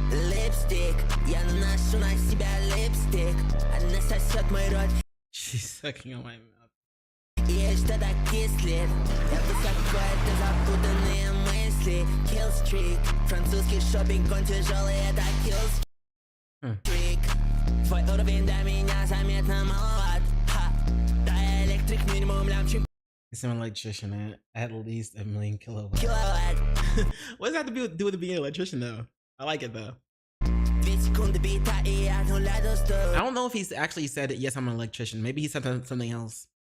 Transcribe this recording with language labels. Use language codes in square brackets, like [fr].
[ru] Lipstick, я наношу на себя липстик. Она сосет мой рот. [en] She's sucking on my mouth. [ru] И что-то кислит. Я высоко, это запутанные мысли. [en] Kill streak. [ru] Французский шопинг, он тяжелый, это kill streak. Твой уровень до меня заметно маловат. Да, электрик минимум лямчик. [en] It's an electrician at least 1 million kilowatts. What does that have to do with being an electrician though? I like it though. I don't know if he's actually said yes, I'm an electrician. Maybe he said something else.